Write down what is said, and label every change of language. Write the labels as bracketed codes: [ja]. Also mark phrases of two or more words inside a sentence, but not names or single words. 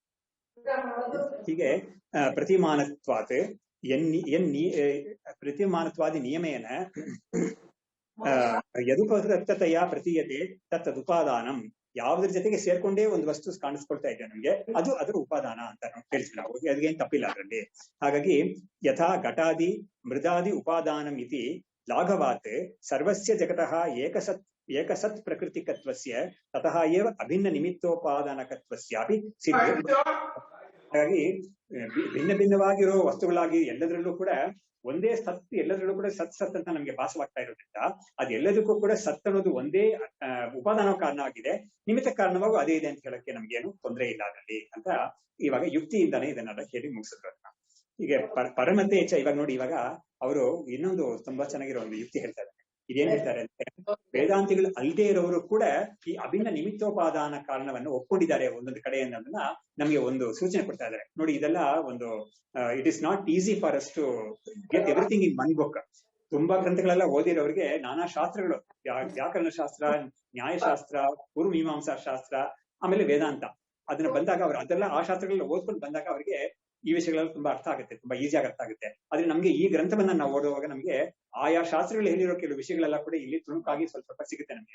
[sa] ಹೀಗೆ ಪ್ರತಿಮಾನತ್ವಾತ್ ಪ್ರತಿಮಾನತ್ವಾದಿ ನಿಯಮೇನ ಯದುಪರಕ್ತತೆಯ ಪ್ರತೀಯತೆ ತತ್ತದುಪಾದಾನಂ. [kn] ಯಾವುದ್ರ ಜೊತೆಗೆ ಸೇರ್ಕೊಂಡೇ ಒಂದು ವಸ್ತು ಕಾಣಿಸ್ಕೊಳ್ತಾ ಇದೆ ನಮ್ಗೆ ಅದು ಅದರ ಉಪಾದಾನ ಅಂತ ಹೇಳ್ತೀವಿ ನಾವು. ಅದಕ್ಕೇನ್ ತಪ್ಪಿಲ್ಲ ಅದರಲ್ಲಿ. ಹಾಗಾಗಿ [sa] ಯಥಾ ಘಟಾದಿ ಮೃದಾದಿ ಉಪಾದಾನಂ ಇತಿ ಲಾಘವಾತ್ ಸರ್ವಸ್ಯ ಜಗತಃ ಏಕಸತ್ ಪ್ರಕೃತಿಕತ್ವಸ್ಯ ತತಃ ಏವ ಅಭಿನ್ನ ನಿಮಿತ್ತೋಪಾದಾನಕತ್ವಸ್ಯಾಪಿ ಸಿದ್ಧ. [kn] ಹಾಗಾಗಿ ಭಿನ್ನ ಭಿನ್ನವಾಗಿರೋ ವಸ್ತುಗಳಾಗಿ ಎಲ್ಲದರಲ್ಲೂ ಕೂಡ ಒಂದೇ ಸತ್ ಎಲ್ಲದರಲ್ಲೂ ಕೂಡ ಸತ್ ಅಂತ ನಮ್ಗೆ ಭಾಸವಾಗ್ತಾ ಇರೋದ್ರಿಂದ ಅದೆಲ್ಲದಕ್ಕೂ ಕೂಡ ಸತ್ ಅನ್ನೋದು ಒಂದೇ ಉಪಾದಾನ ಕಾರಣ ಆಗಿದೆ. ನಿಮಿತ್ತ ಕಾರಣವಾಗೂ ಅದೇ ಇದೆ ಅಂತ ಹೇಳಕ್ಕೆ ನಮ್ಗೇನು ತೊಂದರೆ ಇಲ್ಲ ಅದರಲ್ಲಿ ಅಂತ ಇವಾಗ ಯುಕ್ತಿಯಿಂದಾನೇ ಇದನ್ನೆಲ್ಲ ಹೇಳಿ ಮುಗಿಸಿದ್ರು ಅದನ್ನ. ಹೀಗೆ ಪರಮತೆ ಇವಾಗ ನೋಡಿ, ಇವಾಗ ಅವರು ಇನ್ನೊಂದು ತುಂಬಾ ಚೆನ್ನಾಗಿರೋ ಒಂದು ಯುಕ್ತಿ ಹೇಳ್ತಾರೆ. ಇದೇನ್ ಹೇಳ್ತಾರೆ ಅಂದ್ರೆ ವೇದಾಂತಿಗಳು ಅಲ್ಲದೆ ಇರೋರು ಕೂಡ ಈ ಅಭಿನ್ನ ನಿಮಿತ್ತೋಪಾದಾನ ಕಾರಣವನ್ನು ಒಪ್ಕೊಂಡಿದ್ದಾರೆ ಒಂದೊಂದು ಕಡೆ ಅನ್ನೋದನ್ನ ನಮ್ಗೆ ಒಂದು ಸೂಚನೆ ಕೊಡ್ತಾ ಇದ್ದಾರೆ. ನೋಡಿ, ಇದೆಲ್ಲ ಒಂದು [en] It is not easy for us to get everything in one book. [kn] ತುಂಬಾ ಗ್ರಂಥಗಳೆಲ್ಲ ಓದಿರೋರಿಗೆ ನಾನಾ ಶಾಸ್ತ್ರಗಳು, ವ್ಯಾಕರಣ ಶಾಸ್ತ್ರ, ನ್ಯಾಯಶಾಸ್ತ್ರ, ಪೂರ್ವಮೀಮಾಂಸಾ ಶಾಸ್ತ್ರ, ಆಮೇಲೆ ವೇದಾಂತ ಅದನ್ನ ಬಂದಾಗ ಅವ್ರು ಅದೆಲ್ಲ ಆ ಶಾಸ್ತ್ರಗಳನ್ನ ಓದ್ಕೊಂಡು ಬಂದಾಗ ಅವರಿಗೆ ಈ ವಿಷಯಗಳೆಲ್ಲ ತುಂಬಾ ಅರ್ಥ ಆಗುತ್ತೆ, ತುಂಬಾ ಈಸಿಯಾಗಿ ಅರ್ಥ ಆಗುತ್ತೆ. ಆದ್ರೆ ನಮ್ಗೆ ಈ ಗ್ರಂಥವನ್ನ ನಾವು ಓದುವಾಗ ನಮ್ಗೆ ಆಯಾ ಶಾಸ್ತ್ರಗಳು ಹೇಳಿರೋ ಕೆಲವು ವಿಷಯಗಳೆಲ್ಲ ಕೂಡ ಇಲ್ಲಿ ತುಣುಕಾಗಿ ಸ್ವಲ್ಪ ಸಿಗುತ್ತೆ ನಮ್ಗೆ.